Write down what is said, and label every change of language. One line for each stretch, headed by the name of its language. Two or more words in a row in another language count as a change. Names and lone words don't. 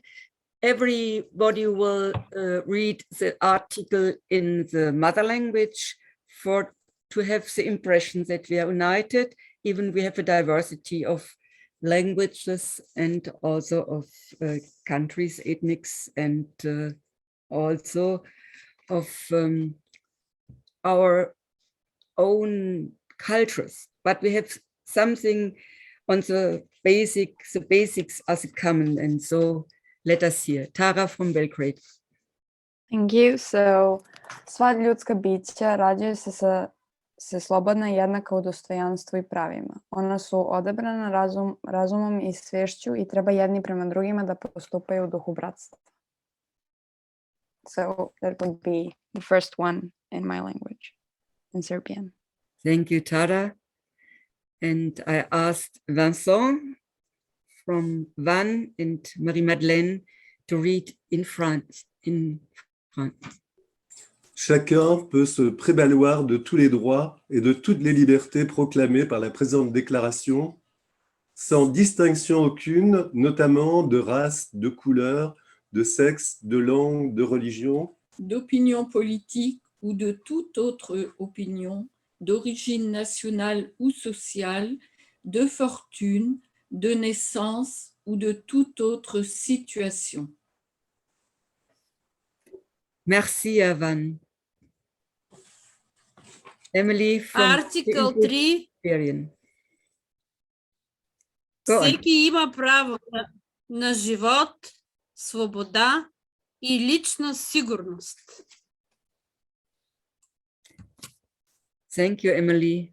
English: Everybody will read the article in the mother language to have the impression that we are united, even we have a diversity of languages and also of countries, ethnics, and also of our own cultures. But we have something on the basics as common, and so let us hear. Tara from Belgrade. Thank you. So,
Serbian: sva ljudska bića rađaju se sa se slobodna i jednaka u dostojanstvu i pravima. Ona su odabrana razumom i svešću i treba jedni prema drugima da postupaju u duhu bratstva.
English: So that would be the first one in my language, in Serbian. Thank you, Tara. And I asked Vincent from Van and Marie-Madeleine to read in France.
French: Chacun peut se prévaloir de tous les droits et de toutes les libertés proclamées par la présente déclaration, sans distinction aucune, notamment de race, de couleur, de sexe, de langue, de religion, d'opinion politique ou de toute autre opinion, d'origine nationale ou sociale, de fortune, de naissance ou de toute autre situation. Merci, Van.
English: Emily from Article 3.
Bulgarian: Всеки има право на живот, свобода и лична сигурност.
English: Thank you, Emily.